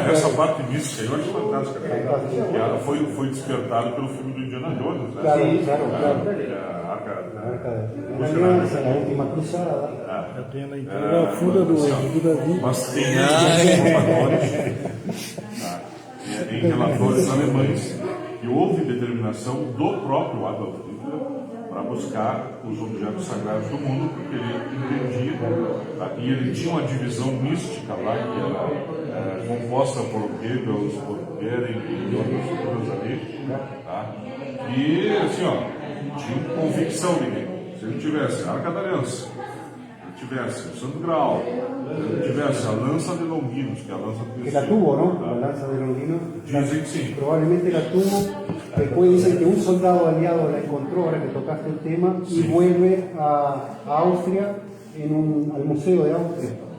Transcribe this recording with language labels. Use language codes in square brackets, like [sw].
[pt] Essa parte mística eu acho fantástica. Que ela foi despertada pelo filme do Indiana Jones, né? Claro. A arca. [es] La arca de la alianza, la última cruzada. [pt] Já tem na entrega a funda do Davi. Mas tem relatórios em relatórios alemães que houve determinação do próprio Adolf Hitler para buscar os objetos sagrados do mundo, porque ele entendia, e ele tinha uma divisão mística lá, que era composta por Goebbels, por Goering e outros ali, tá? E assim, ó, tinha convicção de que se ele tivesse a Arca da Aliança, tivesse o Santo Graal, tivesse a lança de Longinos, que é a lança [es] Que la tuvo, ¿no? La lanza de Longino. [pt] Dizem que sim. [es] Probablemente la tuvo. Después dicen que un soldado aliado la encontró, ahora que tocaste el tema, y vuelve a Austria, al Museo de Austria.